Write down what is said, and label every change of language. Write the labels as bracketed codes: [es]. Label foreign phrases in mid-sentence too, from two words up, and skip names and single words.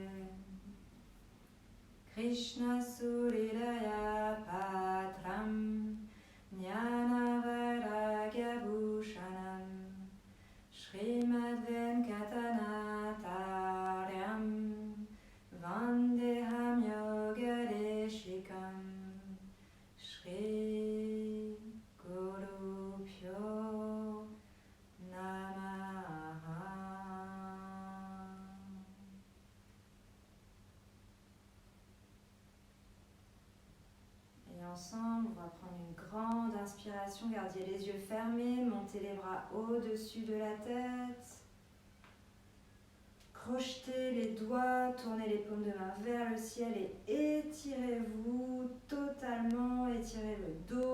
[sa] Krishna Suridaya Patram Jnana Vairagya Bhushanam Srimad Venkatanathāryam Vandeham Yogadeshikam Shri Gurubhyo Namaha. [fr] Et ensemble, on va prendre une grande inspiration, gardez les yeux fermés, montez les bras au-dessus de la tête. Crochetez les doigts, tournez les paumes de main vers le ciel et étirez-vous totalement, étirez le dos.